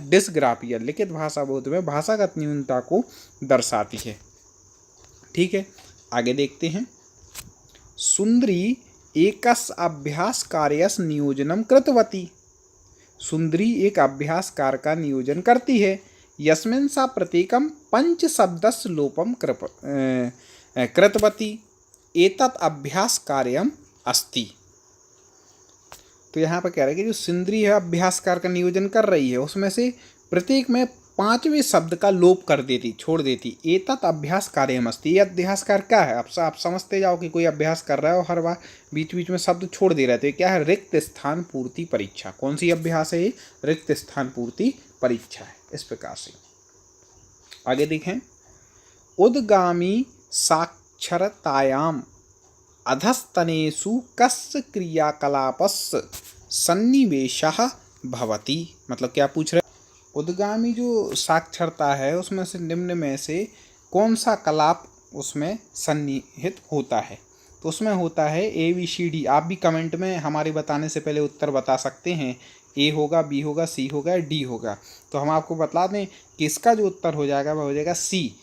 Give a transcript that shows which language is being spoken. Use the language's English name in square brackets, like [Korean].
[Hindi] Dysgraphia लिखित भाषा बोध में भाषागत न्यूनता को दर्शाती है। ठीक है, आगे देखते हैं। [Sanskrit] सुंदरी एकस अभ्यास कार्यस नियोजनम कृतवती। [Hindi] सुंदरी एक अभ्यास कार्य का नियोजन करती है। [Sanskrit] यस्मिन् सा प्रत्येकं 5 शब्दस्य लोपम कृतवती। एतत् अभ्यास कार्यम अस्ति। [Hindi] तो यहाँ पर कह रहे हैं कि जो सुंदरी है अभ्यास कार्य का नियोजन कर रही है, उसमें से प्रत्येक में 5वें शब्द का लोप कर देती, छोड़ देती। [Sanskrit] एतत् अभ्यास कार्यम अस्ति। [Hindi] ये अभ्यास कार्य क्या है? आप समझते जाओ कि कोई अभ्यास कर रहा है और हर बार बीच बीच में शब्द छोड़ दे रहे थे। क्या है? रिक्त स्थान पूर्ति परीक्षा। कौन सी अभ्यास है ये? रिक्त स्थान पूर्ति परीक्षा है। इस प्रकार से आगे देखें। [Sanskrit] उद्गामी साक्षरतायाम अधस्तनेषु कस्य क्रियाकलापस्य सन्निवेशः भवति। [Hindi] मतलब क्या पूछ रहे? उद्गामी जो साक्षरता है उसमें से निम्न में से कौन सा कलाप उसमें सन्निहित होता है? तो उसमें होता है ABCD। आप भी कमेंट में हमारे बताने से पहले उत्तर बता सकते हैं। A होगा, B होगा, C होगा, D होगा। तो हम आपको बता दें कि इसका जो उत्तर हो जाएगा वह हो जाएगा C।